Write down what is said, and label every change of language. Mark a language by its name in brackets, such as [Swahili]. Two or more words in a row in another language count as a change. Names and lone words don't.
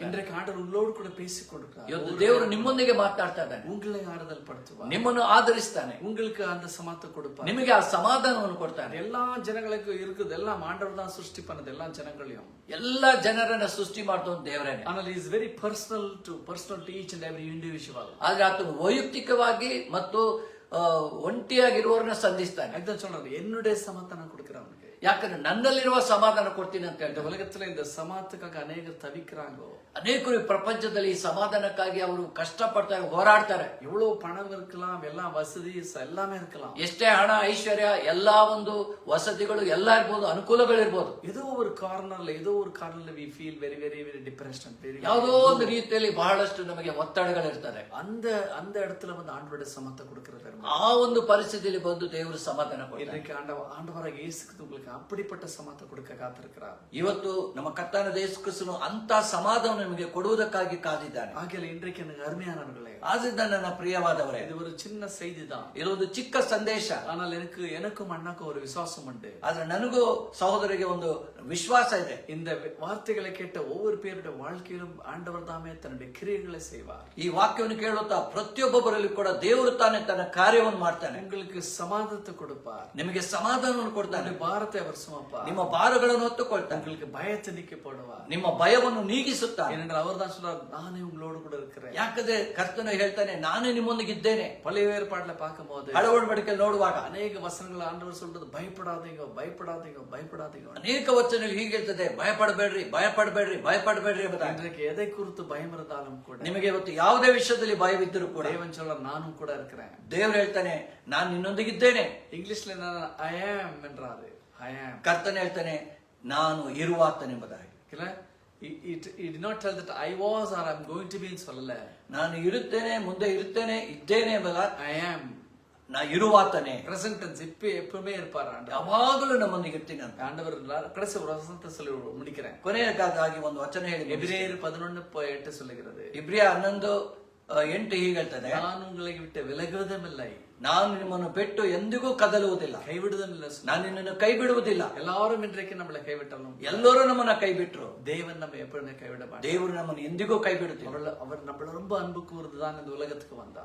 [Tamil] இன்றைக்கு ஆண்டவர் உங்களோடு கூட பேசிக் கொடுக்கிறார். [Kannada] ಇವತ್ತು ದೇವರು ನಿಮ್ಮೊಂದಿಗೆ ಮಾತಾಡ್ತಾ ಇದ್ದಾನೆ. [Tamil] உங்களை ஆறுதல் படுத்துவார். [Kannada] ನಿಮ್ಮನ್ನು ಆದರಿಸ್ತಾನೆ. [Tamil] உங்களுக்கு அந்த சமாதானம் கொடுப்பார். [Kannada] ನಿಮಗೆ ಆ ಸಮಾಧಾನವನ್ನು ಕೊಡ್ತಾನೆ. [Tamil] எல்லா ஜனங்களுக்கும் இருக்குது. எல்லாம் ஆண்டவர் தான் ಸೃಷ್ಟಿ பண்ணது. எல்லா ஜனங்களையும் [Kannada] ಎಲ್ಲಾ ಜನರನ್ನ ಸೃಷ್ಟಿ ಮಾಡಿದ ದೇವರೇನೆ. [English] ஆனால் is very personal to each and every individual. [Kannada] ಆದ್ರೆ ಆತನು ವೈಯಕ್ತಿಕವಾಗಿ ಮತ್ತು ಒಂಟಿಯಾಗಿರುವವರನ್ನ ಸಂಧಿಸ್ತಾನೆ. [Tamil] அதுதான் சொல்றாரு, என்னுடைய சமாதானம் கொடுக்கிறேன் அவனுக்கு. [Kannada] ಯಾಕಂದ್ರೆ ನನ್ನಲ್ಲಿರುವ ಸಮಾಧಾನ ಕೊಡ್ತೀನಿ ಅಂತ ಹೇಳ್ತಾರೆ. [Tamil] உலகத்துல இந்த சமாதானத்துக்காக அநேகர் தவிக்கிறாங்க. [Kannada] ಅನೇಕರು ಈ ಪ್ರಪಂಚದಲ್ಲಿ ಈ ಸಮಾಧಾನಕ್ಕಾಗಿ ಅವರು ಕಷ್ಟಪಡ್ತಾರೆ, ಹೋರಾಡ್ತಾರೆ. [Tamil] எவ்வளவு பணம் இருக்கலாம், எல்லாம் வசதி எல்லாமே இருக்கலாம். [Kannada] ಎಷ್ಟೇ ಹಣ ಐಶ್ವರ್ಯ ಎಲ್ಲಾ ಒಂದು ವಸತಿಗಳು ಎಲ್ಲ ಇರ್ಬೋದು, ಅನುಕೂಲಗಳು ಇರ್ಬೋದು. [Tamil] ஏதோ ஒரு காரணத்துல [English] we feel very very very depressed and very [Kannada] ಯಾವುದೋ ಒಂದು ರೀತಿಯಲ್ಲಿ ಬಹಳಷ್ಟು ನಮಗೆ ಒತ್ತಡಗಳಿರ್ತದೆ. [Tamil] அந்த இடத்துல வந்து ஆண்டவருடைய சமாதானம் கொடுக்கிறது. [Kannada] ಆ ಒಂದು ಪರಿಸ್ಥಿತಿಯಲ್ಲಿ ಬಂದು ದೇವರು ಸಮಾಧಾನ ಕೊಡ್ತಾರೆ. [Tamil] இன்றைக்கு ஆண்டவராக இயேசு கிறிஸ்து உங்களுக்கு அப்படிப்பட்ட சமாதானம் கொடுக்க காத்திருக்கிறார். [Kannada] ಇವತ್ತು ನಮ್ಮ ಕರ್ತನಾದ ಯೇಸು ಕ್ರಿಸ್ತನು ಅಂತ ಸಮಾಧಾನ ನಿಮಗೆ ಕೊಡುವುದಕ್ಕಾಗಿ ಕಾದಿದ್ದಾನೆ. [Tamil] ஆகையால இன்றைக்கு எனக்கு அருமையானவர்களே, [Kannada] ಆದ್ರಿಂದ ನನ್ನ ಪ್ರಿಯವಾದವರೇ, [Tamil] இது ஒரு சின்ன செய்தி தான். [Kannada] ಇದು ಒಂದು ಚಿಕ್ಕ ಸಂದೇಶ. [Tamil] ஆனால் எனக்கும் அண்ணாக்கும் ஒரு விசுவாசம் உண்டு. [Kannada] ಆದ್ರೆ ನನಗೂ ಸಹೋದರಿಗೆ ಒಂದು ವಿಶ್ವಾಸ ಇದೆ. [Tamil] இந்த வார்த்தைகளை கேட்ட ஒவ்வொரு பேருடைய வாழ்க்கையிலும் ஆண்டவர் தாமே தன்னுடைய கிரியைகளை செய்வார். [Kannada] ಈ ವಾಕ್ಯವನ್ನು ಕೇಳುತ್ತಾ ಪ್ರತಿಯೊಬ್ಬೊಬ್ಬರಲ್ಲಿ ಕೂಡ ದೇವರು ತಾನೇ ತನ್ನ ಕಾರ್ಯವನ್ನು ಮಾಡ್ತಾನೆ. [Tamil] உங்களுக்கு சமாதானத்தை கொடுப்பார். [Kannada] ನಿಮಗೆ ಸಮಾಧಾನವನ್ನು ಕೊಡ್ತಾನೆ. [Tamil] பாரத்தை அவர் சுமப்பார். [Kannada] ನಿಮ್ಮ ಭಾರಗಳನ್ನು ಹೊತ್ತುಕೊಳ್ತಾನೆ. [Tamil] உங்களுக்கு பயத்தை நீக்கி போடுவார். [Kannada] ನಿಮ್ಮ ಭಯವನ್ನು ನೀಗಿಸುತ್ತಾನೆ. [Tamil] ஏனென்றால் அவர் தான் சொல்றார், நானே உங்களோடு கூட இருக்கிறேன். [Kannada] ಯಾಕಂದ್ರೆ ಕರ್ತನು ಹೇಳ್ತಾನೆ, ನಾನೇ ನಿಮ್ಮೊಂದಿಗಿದ್ದೇನೆ. [Tamil] பழைய ஏற்பாடுல பார்க்கும்போது, [Kannada] ಹಳೆ ಒಡಂಬಡಿಕೆಯಲ್ಲಿ ನೋಡುವಾಗ ಅನೇಕ ವಚನಗಳ [Tamil] ಆಂಡವರು சொல்றது பயப்படாதீங்க பயப்படாதீங்க பயப்படாதீங்க. [Kannada] ಅನೇಕ ವಚನಗಳು ಹೀಗೆ ಹೇಳ್ತದೆ, ಭಯಪಡಬೇಡ್ರಿ ಭಯಪಡಬೇಡ್ರಿ ಭಯಪಡಬೇಡ್ರಿ ಎಂಬುದಾಗಿ. [Tamil] இன்றைக்கு எதை குறித்து பயம் இருந்தாலும் கூட, [Kannada] ನಿಮಗೆ ಇವತ್ತು ಯಾವುದೇ ವಿಷಯದಲ್ಲಿ ಭಯವಿದ್ದರೂ ಕೂಡ [Tamil] தேவன் சொல்றார், நானும் கூட இருக்கிறேன். [Kannada] ದೇವರು ಹೇಳ್ತಾನೆ, ನಾನು ನಿನ್ನೊಂದಿಗಿದ್ದೇನೆ. [English] ಇಂಗ್ಲಿಷ್ல I am என்றாரு. I am. [Kannada] ಕರ್ತನು ಹೇಳ್ತಾನೆ, ನಾನು ಇರುವಾತನೆಂಬುದಾಗಿ. [English] He did not tell that I was or I'm going to be [Tamil] ன்னு சொல்லல. [Kannada] ನಾನು ಇರುತ್ತೇನೆ, ಮುಂದೆ ಇರುತ್ತೇನೆ, ಇದ್ದೇನೆ ಎಂಬುದ [English] I am. [Kannada] ನಾ ಇರುವಾತನೆ. [English] present tense. [Tamil] எப்பவுமே இருப்பார் ஆண்டவர். [Kannada] ಯಾವಾಗಲೂ ನಮ್ಮೊಂದಿಗೆ ಇರ್ತೀನಿ ಅಂತ [Tamil] ஆண்டவர் கடைசி ஒரு வசனத்தை சொல்லி முடிக்கிறேன். [Kannada] ಕೊನೆಯದಾಗಿ ಒಂದು ವಚನ ಹೇಳಿ. [Tamil] எபிரேயர் 11:8 சொல்லுகிறது. [Kannada] ಇಬ್ರಿಯ 11:8 ಹೀಗೆ ಹೇಳ್ತದೆ, [Tamil] நான் உங்களை விட்டு விலகுவதுமில்லை, [Kannada] ನಾನು ನಿಮ್ಮನ್ನು ಬಿಟ್ಟು ಎಂದಿಗೂ ಕದಲುವುದಿಲ್ಲ, [Tamil] கைவிடுவதுமில்லை. [Kannada] ನಾನು ನಿನ್ನನ್ನು ಕೈ ಬಿಡುವುದಿಲ್ಲ. [Tamil] எல்லாரும் இன்றைக்கு நம்மளை கைவிட்டாலும் [Kannada] ಎಲ್ಲರೂ ನಮ್ಮನ್ನ ಕೈ ಬಿಟ್ರು, [Tamil] தேவன் நம்ம எப்பவுமே கைவிட மாட்டார். [Kannada] ದೇವರು ನಮ್ಮನ್ನು ಎಂದಿಗೂ ಕೈ ಬಿಡುತ್ತಿಲ್ಲ. [Tamil] அவர் நம்மள ரொம்ப அன்பு கூர்ந்துதான் இந்த உலகத்துக்கு வந்தார்.